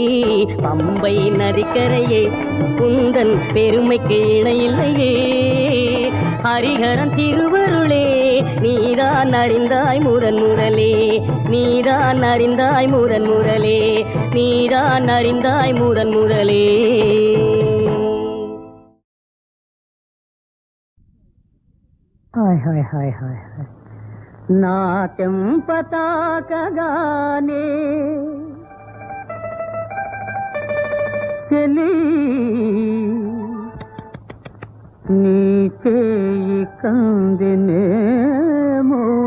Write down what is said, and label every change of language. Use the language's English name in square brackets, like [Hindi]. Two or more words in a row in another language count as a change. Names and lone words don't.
[Tamil] பம்பை நதிக்கரையே குந்தன் பெருமைக்கு இணையில்லையே. ஹரிஹரன் திருவருளே நீதான் அறிந்தாய் முதன் முதலே. நீதான் அறிந்தாய் முதன் முதலே. நீதான் அறிந்தாய் முதன் முதலே. [Telugu] హాయ్ హాయ్ హాయ్ హాయ్ హాయ్ నాట్యం పతాకగానే చెలి నీ చేయి కందినేమో.